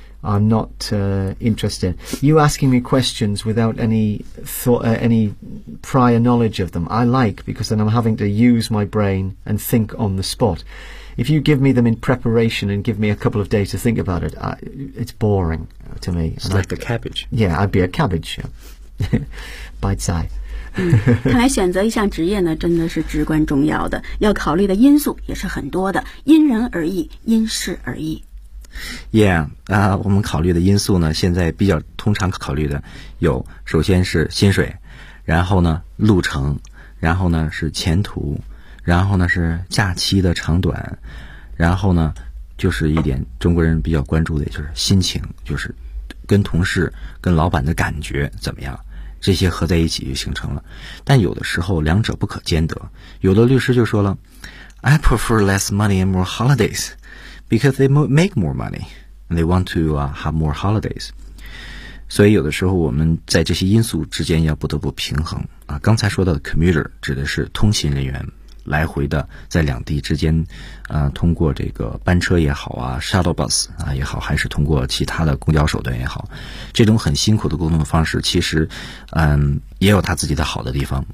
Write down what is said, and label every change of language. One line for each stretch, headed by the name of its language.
English: I'm not interested. You asking me questions without any thought, any prior knowledge of them, I like, because then I'm having to use my brain and think on the spot. If you give me them in preparation and give me a couple of days to think about it, it's boring to me. It's like the cabbage. I'd be a cabbage, yeah. Bite-sized.
Chinese: 看来选择一项职业呢，真的是至关重要的，要考虑的因素也是很多的，因人而异，因事而异。我们考虑的因素呢，现在比较通常考虑的有，首先是薪水，然后呢路程，然后呢是前途，然后呢是假期的长短，然后呢就是一点中国人比较关注的，就是心情，就是跟同事、跟老板的感觉怎么样，这些合在一起就形成了。但有的时候两者不可兼得，有的律师就说了 ，
English: I prefer less money and more holidays。 Because they make more money, and they want to have more holidays.
Chinese: 所以有的时候我们在这些因素之间要不得不平衡啊。刚才说到的 commuter 指的是通勤人员，来回的在两地之间，通过这个班车也好啊 ，shuttle bus 啊也好，还是通过其他的公交手段也好，这种很辛苦的沟通方式，其实也有他自己的好的地方。